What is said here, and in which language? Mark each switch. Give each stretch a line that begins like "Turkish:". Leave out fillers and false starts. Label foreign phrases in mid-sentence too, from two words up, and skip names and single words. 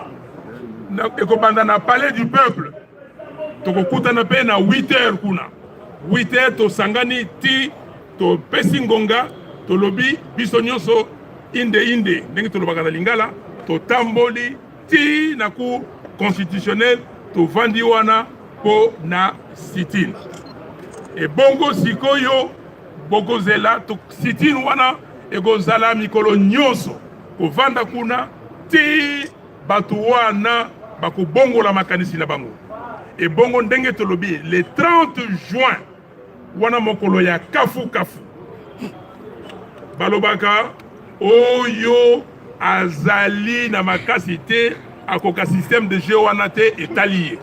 Lingala: Eko banda na palais du peuple. Toko kuta na pe na 8 heures kuna. 8 heures to sangani ti to pesi ngonga to lobi biso nyonso inde ndenge to lobaka na Lingala. To tamboli ti na
French: cour constitutionnelle
Lingala: to vandi wana po na sit-in. Et bongo sikoyo bokozela to sit-in wana ekozala mikolo nyonso ko vanda kuna ti batu wana bako bongo la makanisi na bango. Et bongo ndenge to lobi
French: le 30 juin
Lingala: wana mokolo ya kafu balobaka oyo azali na makasi te akoka
French: système de jeu
Lingala: wana te etalié.